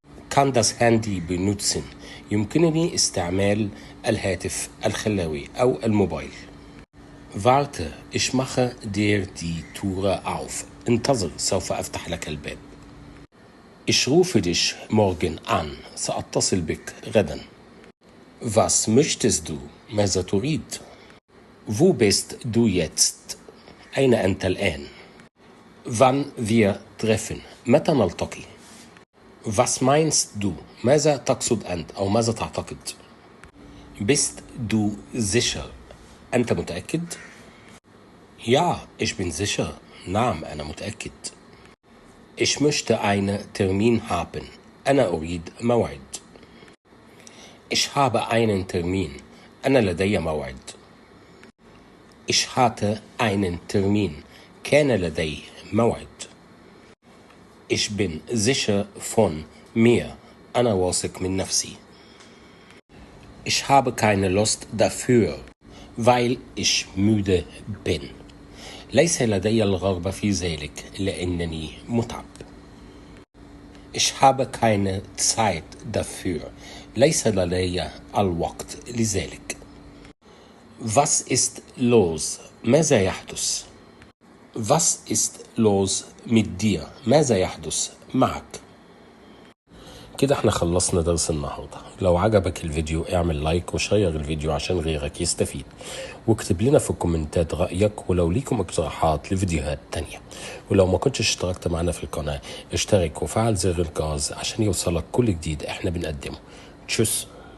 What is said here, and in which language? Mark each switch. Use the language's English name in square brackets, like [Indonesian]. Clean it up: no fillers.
[German] Kann das Handy benutzen. [Arabic] يمكنني استعمال الهاتف الخلاوي أو الموبايل. Warte, ich mache dir die Tür auf. انتظر، سوف أفتح لك الباب. [German] Ich rufe dich morgen an. [Arabic] سأتصل بك غدا. [German] Was möchtest du? [Arabic] ماذا تريد؟ [German] Wo bist du jetzt? [Arabic] أين أنت الآن؟ [German] Wann wir treffen. [Arabic] متى نلتقي؟ [German] Was meinst du? [Arabic] ماذا تقصد أنت أو ماذا تعتقد؟ [German] Bist du sicher? [Arabic] أنت متأكد؟ [German] Ja, ich bin sicher. [Arabic] نعم أنا متأكد. [German] Ich möchte einen Termin haben. [Arabic] أنا أريد موعد. [German] Ich habe einen Termin. [Arabic] أنا لدي موعد. [German] Ich hatte einen Termin. [Arabic] كان لدي موعد. [German] Ich bin sicher von mir. [Arabic] أنا واثق من نفسي. [German] Ich habe keine Lust dafür, weil ich müde bin. [Arabic] ليس لدي الرغبة في ذلك لأنني متعب. [German] Ich habe keine Zeit dafür. [Arabic] ليس لدي الوقت لذلك. [German] Was ist los? [Arabic] ماذا يحدث؟ [German] Was ist los mit dir? [Arabic] ماذا يحدث معك؟ كده احنا خلصنا درس النهاردة. لو عجبك الفيديو اعمل لايك وشير الفيديو عشان غيرك يستفيد، واكتب لنا في الكومنتات رأيك، ولو ليكم اقتراحات لفيديوهات تانية. ولو ما كنتش اشتركت معنا في القناة اشترك وفعل زر الجرس عشان يوصلك كل جديد احنا بنقدمه. تشوس.